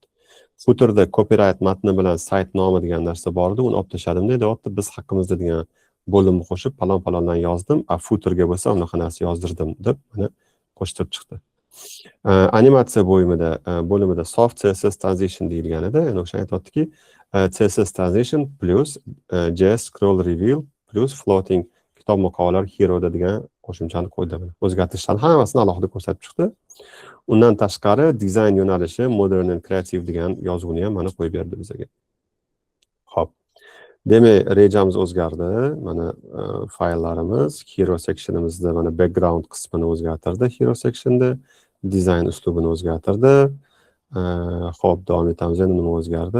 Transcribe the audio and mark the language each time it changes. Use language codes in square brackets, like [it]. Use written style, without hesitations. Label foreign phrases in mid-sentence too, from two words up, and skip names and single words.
[uz] Footerda copyright matni bilan sayt nomi degan narsa bor edi, uni obtashadim deyapti. Biz haqqimizda degan bo'limni qo'shib palon-palondan yozdim, footerga bo'lsa unaqa narsa yozdirdim deb mana qo'shtirib chiqdi. Animatsiya bo'limida [en] soft CSS transition [uz] deyilgan edi. Ya'ni o'sha aytayaptiki, [en] CSS transition plus JS scroll reveal plus floating [uz] kitob muqovalar hero'da degan qo'shimchani qo'ydi. O'zgartirishlarni hammasini alohida ko'rsatib chiqdi. Undan tashqari dizayn yo'nalishi [en] modern and creative [uz] degan yozuvni ham mana qo'yib berdi bizga. Xo'p. Demak, rejamiz o'zgardi. Mana fayllarimiz [en] hero sectionimizda [uz] mana background qismini o'zgartirdi [en] hero sectionda, [uz] dizayn uslubini o'zgartirdi. Xo'p, davom etamiz. Endi nima o'zgardi?